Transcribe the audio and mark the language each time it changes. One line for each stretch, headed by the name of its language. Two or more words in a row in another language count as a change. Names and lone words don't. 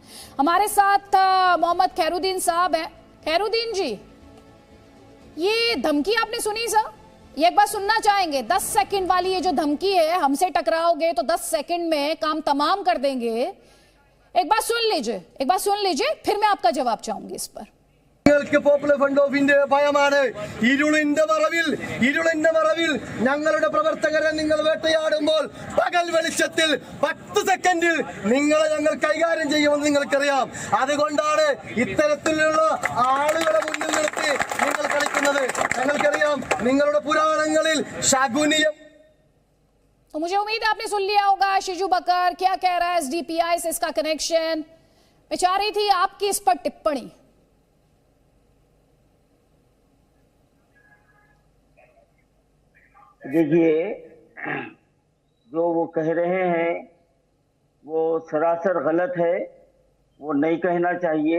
Hindi: हमारे साथ मोहम्मद खैरुद्दीन साहब हैं। खैरुद्दीन जी, ये धमकी आपने सुनी सर? ये एक बार सुनना चाहेंगे। 10 सेकंड वाली ये जो धमकी है, हमसे टकराओगे तो 10 सेकंड में काम तमाम कर देंगे। एक बार सुन लीजिए, फिर मैं आपका जवाब चाहूंगी इस पर।
Malayalam: പോപ്പുലർ ഫ്രണ്ട് ഓഫ് ഇന്ത്യ ഭയമാണ് ഇരുളിന്റെ മറവിൽ ഞങ്ങളുടെ പ്രവർത്തകരെ നിങ്ങൾ വേട്ടയാടുമ്പോൾ പകൽ വെളിച്ചത്തിൽ 10 സെക്കൻഡിൽ നിങ്ങളെ ഞങ്ങൾ കൈകാര്യം ചെയ്യുമെന്ന് നിങ്ങൾക്കറിയാം. അതുകൊണ്ടാണ് ഇത്തരത്തിലുള്ള ആളുകളെ മുന്നിൽ നിർത്തി നിങ്ങൾ കളിക്കുന്നത്. ഞങ്ങൾക്കറിയാം നിങ്ങളുടെ പുരാണങ്ങളിൽ ശകുനിയം।
Hindi: तो मुझे उम्मीद है आपने सुन लिया होगा शिजू बकर क्या कह रहा है, एसडीपीआई से इसका कनेक्शन। मैं चाह रही थी आपकी इस पर टिप्पणी। देखिए, जो वो कह रहे हैं वो सरासर गलत है, वो नहीं कहना चाहिए।